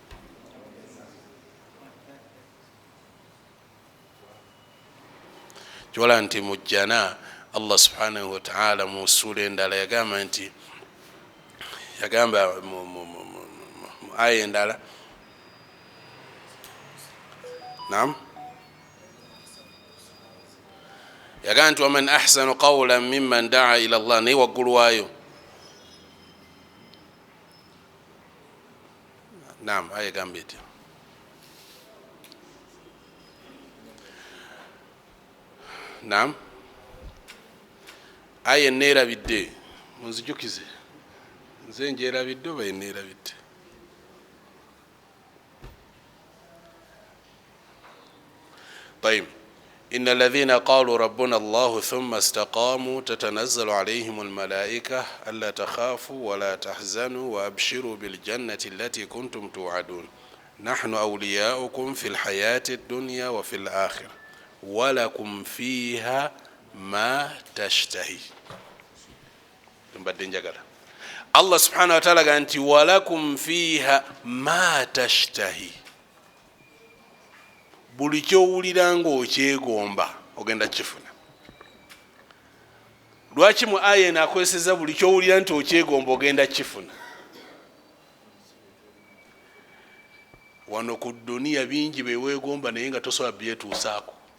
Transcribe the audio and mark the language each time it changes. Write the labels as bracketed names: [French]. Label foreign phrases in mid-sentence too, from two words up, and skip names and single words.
[Ganda] kiwala nti mujjana Allah [Arabic] سبحانه وتعالى [Ganda] mu sura endala yagamba nti, yagamba mu aya endala, naam, yagamba nti [Arabic] ومن أحسن قولا ممن دعا إلى الله, [Ganda] naye waggulu waayo, naam, aya gamba etya? Naam, aya neerabidde, munzijukize, nze njerabidde oba neerabidde? [Arabic] طيب إن الذين قالوا ربنا الله ثم استقاموا تتنزل عليهم الملائكة ألا تخافوا ولا تحزنوا وأبشروا بالجنة التي كنتم توعدون نحن أولياؤكم في الحياة الدنيا وفي الآخرة ولكم فيها ما تشتهي. الله سبحانه وتعالى قال ولكم فيها ما تشتهي. [Ganda] buli kyowulira ng'okyegomba ogenda kifuna. Lwaki mu aya eno akozeseza buli kyowulira nti okyegomba ogenda kifuna? Wano ku duniya bingi beweegomba naye nga tosobola byetuusaako.